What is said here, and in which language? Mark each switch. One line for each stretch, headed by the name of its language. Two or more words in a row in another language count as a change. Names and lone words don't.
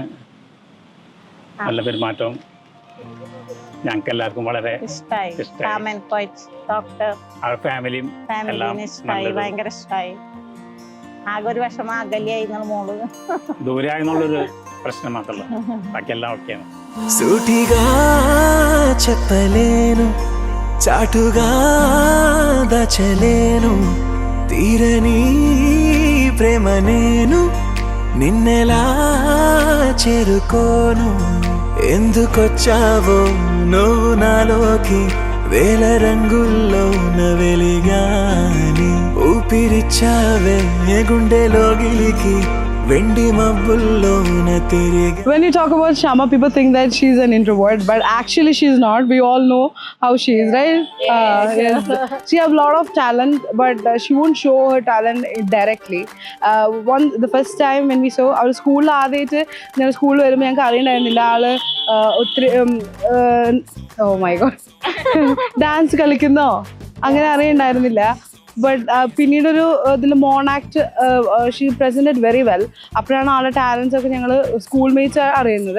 Malayalam: നല്ല പെരുമാറ്റവും ഞങ്ങൾക്ക് എല്ലാവർക്കും വളരെ ഇഷ്ടമായി. ഫാമിലിയും എല്ലാം ഭയങ്കര ഇഷ്ടമായി. ആകെ ഒരു വിഷമം അകലിയായി മോള് ദൂരായെന്നുള്ളൊരു പ്രശ്നം മാത്രമല്ല, ബാക്കിയെല്ലാം ഓക്കെയാണ്.
Telugu: సూటిగా చెప్పలేను, చాటుగా దాచలేను, తీరని ప్రేమ నేను నిన్నెలా చేరుకోను. ఎందుకొచ్చావో నువ్వు నాలోకి, వేల రంగుల్లోన వెలిగాని ఊపిరిచ్చావే గుండెలోగిలికి, వెండి మబ్బుల్లోన తిరిగి.
English: When you talk about Shama, people think that she's an introvert, but actually she's not. We all know how she is, right? Yes. She has a lot of talent, but she won't show her talent directly. The first time when we saw our school,
Malayalam: ഞാൻ സ്കൂളിൽ വരുമ്പോൾ ഞങ്ങൾക്ക് അറിയണ്ടായിരുന്നില്ല ആള് ഒത്തിരി
English: oh my god
Malayalam: ഡാൻസ് കളിക്കുന്നോ അങ്ങനെ അറിയണ്ടായിരുന്നില്ല.
English: ബട്ട്
Malayalam: പിന്നീടൊരു ഇതിൽ
English: monoact she presented very well.
Malayalam: അപ്പോഴാണ് ആളുടെ ടാലൻസ് ഒക്കെ ഞങ്ങൾ
English: school mates
Malayalam: അറിയുന്നത്.